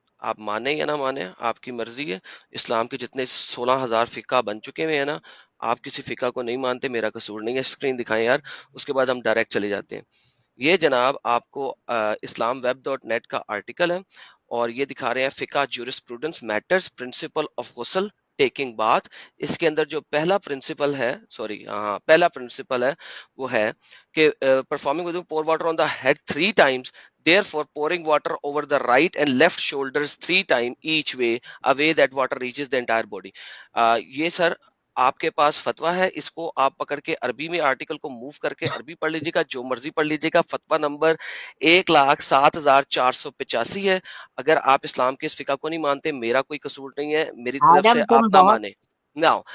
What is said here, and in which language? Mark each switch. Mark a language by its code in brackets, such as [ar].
[ur] آپ مانیں یا نہ مانیں آپ کی مرضی ہے. اسلام کے جتنے 16,000 فقہ بن چکے ہوئے ہیں نا، آپ کسی فقہ کو نہیں مانتے، میرا قصور نہیں ہے. اسکرین دکھائیں یار، اس کے بعد ہم ڈائریکٹ چلے جاتے ہیں. یہ جناب آپ کو اسلام ویب ڈاٹ نیٹ کا آرٹیکل ہے، اور یہ دکھا رہے ہیں فقہ جورسپروڈنس میٹرز پرنسپل آف غسل ٹیکنگ بات. اس کے اندر جو پہلا پرنسپل ہے، پہلا پرنسپل ہے وہ ہے کہ [en] performing with pour water on the head 3 times, therefore pouring water over the right and left shoulders 3 times each way, a way that water reaches the entire body. [ur] یہ سر آپ کے پاس فتویٰ ہے، اس کو آپ پکڑ کے عربی میں آرٹیکل کو موو کر کے عربی پڑھ لیجیے گا، جو مرضی پڑھ لیجیے گا. فتویٰ نمبر 1,07,485 ہے. اگر آپ اسلام کے اس فقہ کو نہیں مانتے، میرا کوئی قصور نہیں ہے، میری طرف سے آدم تم آپ نہ مانیں. Now